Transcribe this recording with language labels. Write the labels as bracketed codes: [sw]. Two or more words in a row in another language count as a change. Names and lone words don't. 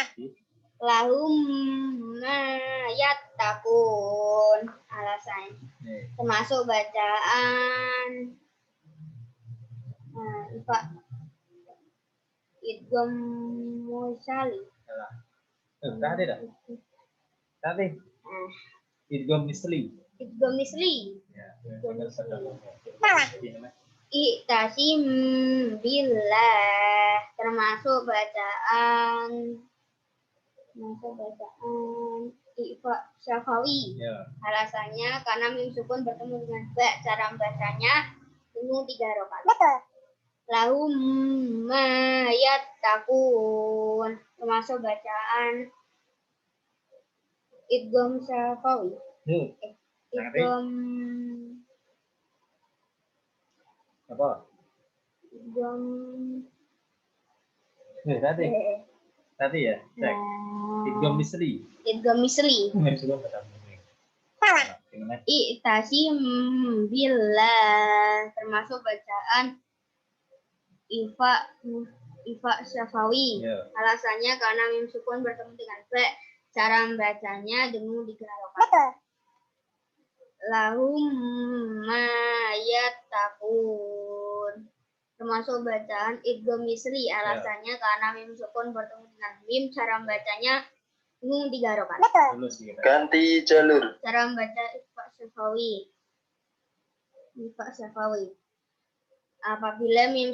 [ar] Lahum yattaqun, alasan [id] Nih. termasuk bacaan Iqfa idgham musyali. Salah. Tadi dah. Tadi. Nah, Idgham misli. idgham misli. Ya, menunjukkan ketemu mim. Salah. Gimana? [ar] Iktasim billah, [id] termasuk bacaan Iqfa syafawi. Ya. Alasannya karena mim sukun bertemu dengan ba, cara membacanya dengan 3 harokat. Betul. [ar] Lahum ma yattaqun, [id] termasuk bacaan idgham syafawi. Yuk. Idgham Apa? idgham Tadi. Tadi ya. Cek. Idgham misli. idgham misli. Menunjukkan ketemu mim. Salah. Gimana? [ar] Iktasim billah, [id] termasuk bacaan Iqfa syafawi. Ya. Alasannya karena mim sukun bertemu dengan ba, cara membacanya dengan 3 harokat. Betul. [ar] Lahum ma yattaqun, [id] termasuk bacaan idgham misli. Alasannya karena mim sukun bertemu dengan mim, cara membacanya dengan 3 harokat. Betul. Lulus kita. Ganti jalur. Cara membaca Iqfa syafawi. Apabila mim